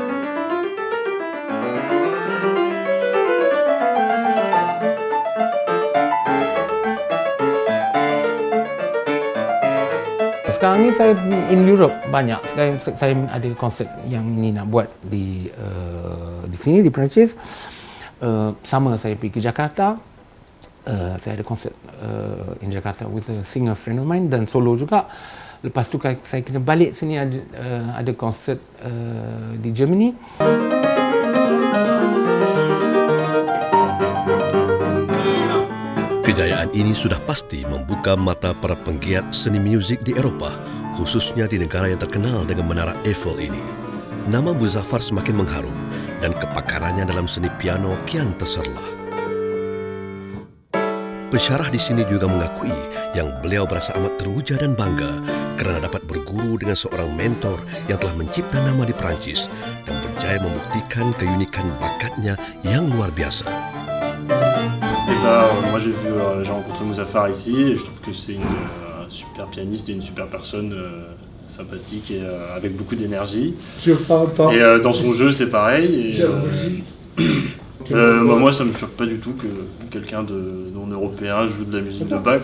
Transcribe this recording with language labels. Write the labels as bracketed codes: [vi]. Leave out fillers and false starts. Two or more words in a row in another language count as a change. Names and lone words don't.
[ms] Sekarang ni saya [en] in Europe [ms] banyak. Sekarang saya ada konsert yang ni nak buat di sini di Perancis. Sama saya pergi ke Jakarta. Saya ada konsert [en] in Jakarta with a singer friend of mine [ms] dan solo juga. Lepas tu saya kena balik sini ada konsert di Germany. Kejayaan ini sudah pasti membuka mata para penggiat seni muzik di Eropah, khususnya di negara yang terkenal dengan Menara Eiffel ini. Nama Muzaffar semakin mengharum dan kepakarannya dalam seni piano kian terserlah. Pensyarah di sini juga mengakui yang beliau berasa amat teruja dan bangga kerana dapat berguru dengan seorang mentor yang telah mencipta nama di Perancis dan berjaya membuktikan keunikan bakatnya yang luar biasa. [fr] Moi j'ai rencontré Muzaffar ici et je trouve que c'est une super pianiste et une super personne sympathique et avec beaucoup d'énergie. Et dans son jeu c'est pareil. Moi ça me choque pas du tout que quelqu'un de non européen joue de la musique de Bach.